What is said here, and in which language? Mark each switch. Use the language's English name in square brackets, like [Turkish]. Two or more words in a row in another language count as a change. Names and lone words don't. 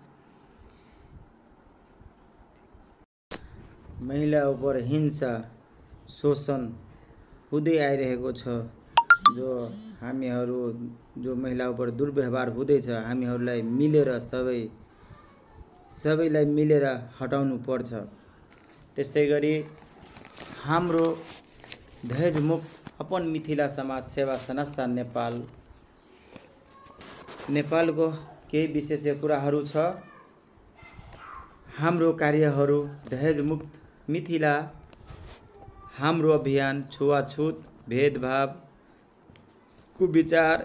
[Nepali] महिला उपर हिंसा शोषण हुँदै आइरहेको छ, जो हामीहरू जो महिला उपर दुर्व्यवहार हुँदैछ, हामीहरूलाई मिलेर सबैलाई मिलेर हटाउनु पर्छ। त्यस्तै गरी हाम्रो दहेज मुक्त अपन मिथिला समाज सेवा संस्था नेपालको केही विशेष कुराहरू छ। हाम्रो कार्यहरू दहेज मुक्त मिथिला, हाम्रो अभियान छुवाछुत, भेदभाव, कुविचार,